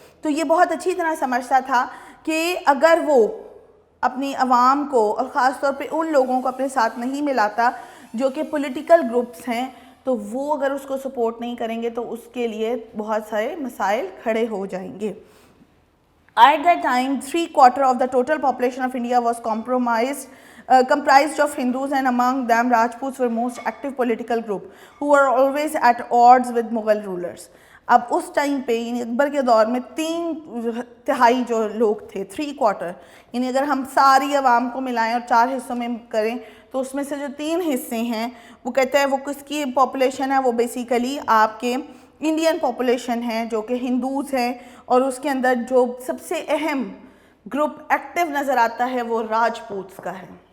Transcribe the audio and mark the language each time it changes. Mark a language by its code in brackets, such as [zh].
[ur] تو یہ بہت اچھی طرح سمجھتا تھا کہ اگر وہ اپنی عوام کو اور خاص طور پہ ان لوگوں کو اپنے ساتھ نہیں ملاتا جو کہ پولیٹیکل گروپس ہیں, تو وہ اگر اس کو سپورٹ نہیں کریں گے تو اس کے لیے بہت سارے مسائل کھڑے ہو جائیں گے. [en] At that time, 3/4 of the total population of India was comprised of Hindus, and among them Rajputs were most active political group who were always at odds with Mughal rulers. [ur] اب اس ٹائم پہ یعنی اکبر کے دور میں 3/4 جو لوگ تھے, 3/4, یعنی اگر ہم ساری عوام کو ملائیں اور 4 حصوں میں کریں تو اس میں سے جو 3 حصے ہیں وہ کہتے ہیں وہ کس کی پاپولیشن ہے, وہ بیسیکلی آپ کے انڈین پاپولیشن ہے جو کہ ہندوز ہیں, اور اس کے اندر جو سب سے اہم گروپ ایکٹیو نظر آتا ہے وہ راجپوتس کا ہے.